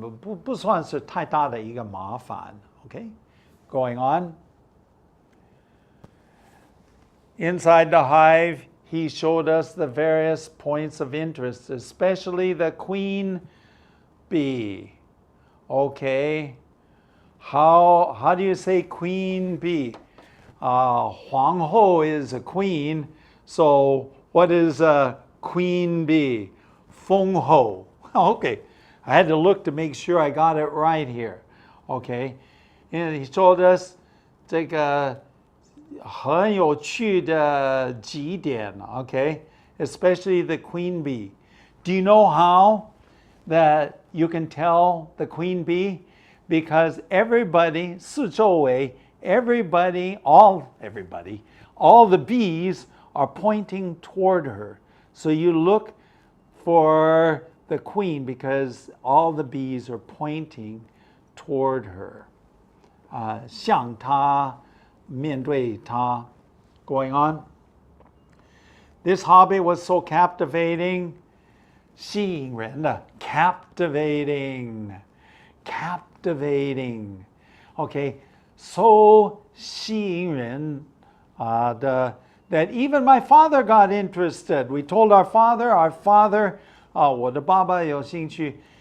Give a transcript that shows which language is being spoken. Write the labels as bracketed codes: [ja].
[zh] 不算是太大的一个麻烦. [en] Okay, going on. Inside the hive, he showed us the various points of interest, especially the queen bee. Okay, how do you say queen bee? 皇后 is a queen, so what is a queen bee? [zh] 蜂后. [en] Okay, I had to look to make sure I got it right here. Okay, and he told us [zh] 这个很有趣的几点, [en] okay, especially the queen bee. Do you know how that you can tell the queen bee? Because everybody, 四周围, all the bees are pointing toward her. So you look for the queen because all the bees are pointing toward her. [zh] 向她面对她 [en] going on. This hobby was so captivating. [zh] 吸引人的 captivating. [en] Okay, so 吸引人 that even my father got interested. We told our father, [zh] 我的爸爸有兴趣.